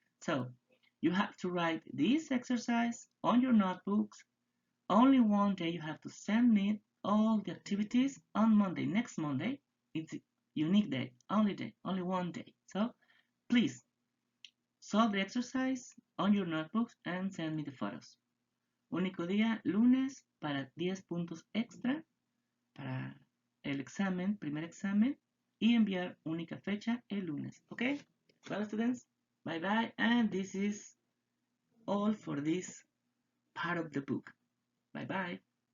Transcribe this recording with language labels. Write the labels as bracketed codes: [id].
[en] So, you have to write this exercise on your notebooks. Only one day you have to send me all the activities on Monday. Next Monday, it's a unique day, only one day. So, please, solve the exercise on your notebooks and send me the photos. [es] Único día, lunes, para 10 puntos extra para el examen, primer examen, y enviar única fecha el lunes. [en] Okay? Well, students, bye-bye, and this is all for this part of the book. Bye-bye.